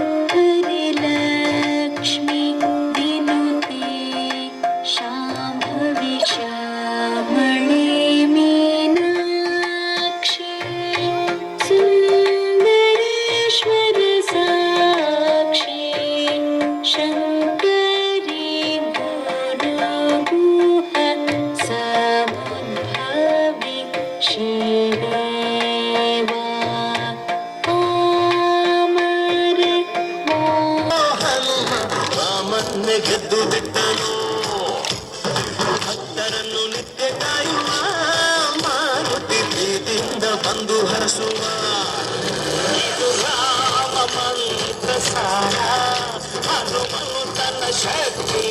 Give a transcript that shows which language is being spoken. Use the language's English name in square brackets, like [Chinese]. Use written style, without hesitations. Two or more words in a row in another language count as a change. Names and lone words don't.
[Sanskrit] हरिलक्ष्मी विनुते शाम्भवी श्यामळे मीनाक्षी सुंदरेश्वर साक्षी शंकरी गुरुगुह समुद्भवी श्रीदेवा अमर [Kannada] ರಾಮನ್ನೇ ಗೆದ್ದು ಬಿಟ್ಟನು ಭಕ್ತರನ್ನು ನಿತ್ಯ ಕಾಯುವ ಮಾರುತಿ ಪ್ರೀತಿಯಿಂದ ಬಂದು ಹರಸುವ ಇದು ರಾಮ ಮಂತ್ರ ಸಾರ ಹನುಮಂತನ ಶಕ್ತಿಯ